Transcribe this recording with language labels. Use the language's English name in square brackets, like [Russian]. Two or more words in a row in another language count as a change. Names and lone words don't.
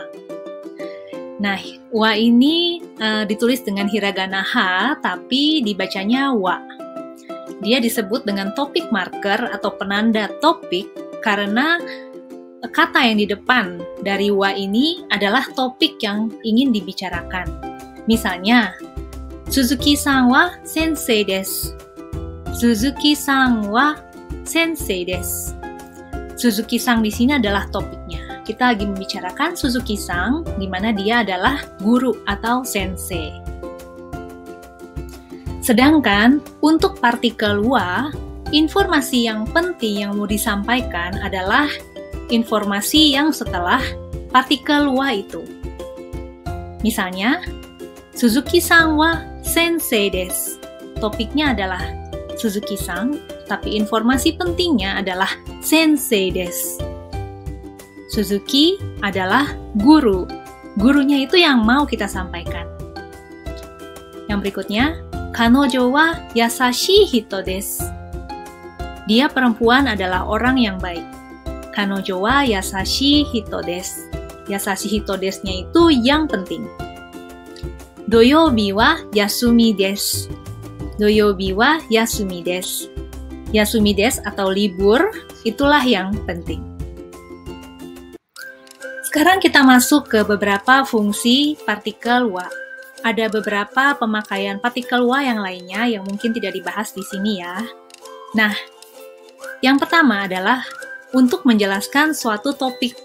[Indonesian] Nah, wa ini ditulis dengan hiragana ha, tapi dibacanya wa. Dia disebut dengan topik marker atau penanda topik karena kata yang di depan dari wa ini adalah topik yang ingin dibicarakan. Misalnya, [Japanese] 鈴木さんは先生です. 鈴木さんは先生です. [Indonesian] Suzuki-san di sini adalah topiknya. Kita lagi membicarakan Suzuki-san, di mana dia adalah guru atau sensei. Sedangkan untuk partikel wa, informasi yang penting yang mau disampaikan adalah informasi yang setelah partikel wa itu. Misalnya, [Japanese] 鈴木さんは先生です. [Indonesian] Topiknya adalah Suzuki-san, tapi informasi pentingnya adalah [Japanese] 先生です. [Indonesian] Suzuki adalah guru. Gurunya itu yang mau kita sampaikan. Yang berikutnya, [Japanese] 彼女は優しい人です. [Indonesian] Dia perempuan adalah orang yang baik. [Japanese] 彼女は優しい人です. 優しい人です- [Indonesian] nya itu yang penting. [Japanese] 土曜日は休みです. 土曜日は休みです. 休みです [Indonesian] atau libur, itulah yang penting. Sekarang kita masuk ke beberapa fungsi partikel wa. Ada beberapa pemakaian partikel wa yang lainnya yang mungkin tidak dibahas di sini ya. Nah, yang pertama adalah untuk menjelaskan suatu topik.